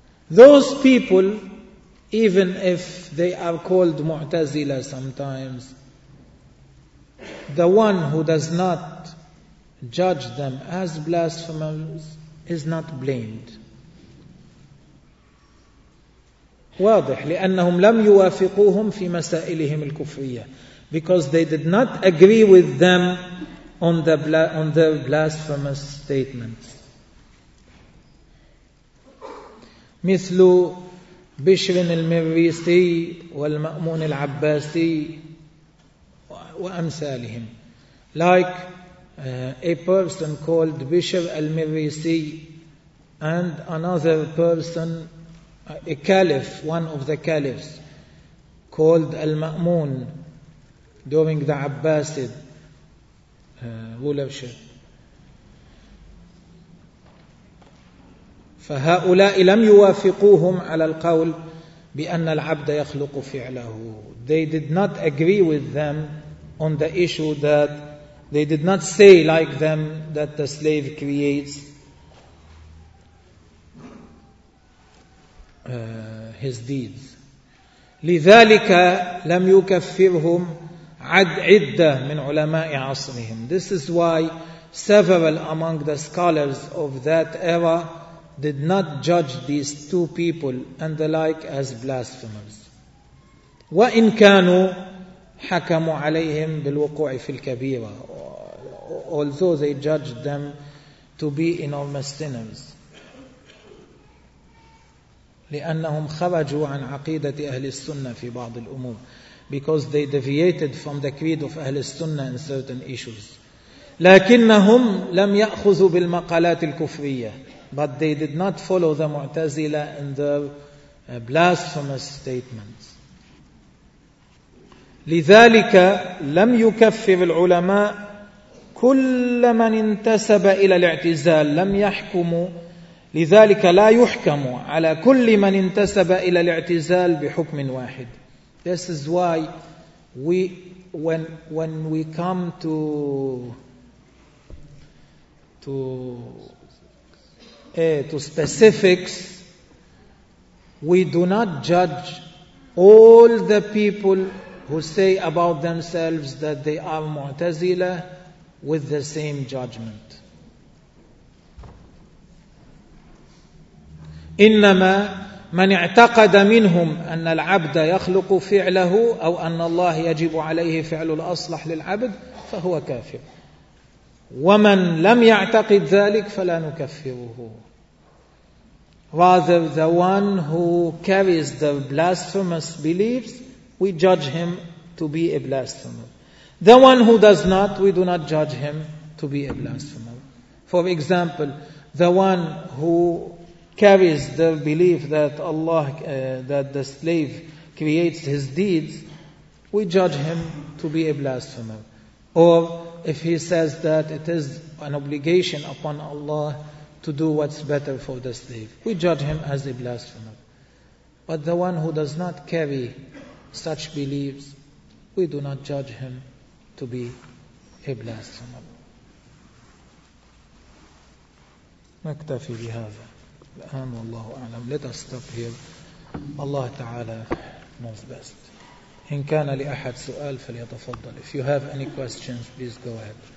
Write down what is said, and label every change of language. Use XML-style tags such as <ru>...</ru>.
<en>Those people, even if they are called Mu'tazila sometimes, the one who does not judge them as blasphemers is not blamed.</en> <ar>واضح لأنهم لم يوافقوهم في مسائلهم الكفرية,</ar> <en>because they did not agree with them on their blasphemous statements.</en> <ar>مثل بشر المريسي والمأمون العباسي وأمثالهم.</ar> <en>Like a person called بشر المريسي and another person, a caliph, one of the caliphs called المأمون during the Abbasid rulership.</en> <ar>فهؤلاء لم يوافقوهم على القول بأن العبد يخلق فعله.</ar> <en>They did not agree with them on the issue that they did not say like them that the slave creates his deeds.</en> <ar>لذلك لم يكفرهم عدة من علماء عصرهم.</ar> <en>This is why several among the scholars of that era did not judge these two people and the like as blasphemers.</en> <ar>وَإِنْ كَانُوا حَكَمُوا عَلَيْهِمْ بِالْوُقُوعِ فِي الْكَبِيرَةِ,</ar> <en>although they judged them to be enormous sinners.</en> <ar>لأنهم خرجوا عن عقيدة أهل السنة في بعض الأمور,</ar> <en>because they deviated from the creed of أهل السنة in certain issues.</en> <ar>لكنهم لم يأخذوا بالمقالات الكفرية,</ar> <en>but they did not follow the Mu'tazila in their blasphemous statements.</en> <ar>لذلك لم يكفر العلماء كل من انتسب إلى الاعتزال, لم يحكموا, لذلك لا يحكموا على كل من انتسب إلى الاعتزال بحكم واحد.</ar> <en>This is why when we come to specifics, we do not judge all the people who say about themselves that they are Mu'tazila with the same judgment.</en> <ar>إنما من اعتقد منهم أن العبد يخلق فعله أو أن الله يجب عليه فعل الأصلح للعبد فهو كافر, ومن لم يعتقد ذلك فلا نكفره.</ar> <en>Rather, the one who carries the blasphemous beliefs, we judge him to to be a blasphemer. The one who does not, we do not judge him to be a blasphemer. For example, the one who carries the belief that Allah, that the slave creates his deeds, we judge him to be a blasphemer. Or if he says that it is an obligation upon Allah to do what's better for the slave, we judge him as a blasphemer. But the one who does not carry such beliefs, we do not judge him to be a blasphemer.</en> <ar>نكتفي بهذا الآن والله أعلم.</ar> <en>Let us stop here. الله تعالى knows best.</en> <ar>إن كان لأحد سؤال فليتفضل.</ar> <en>If you have any questions, please go ahead.</en>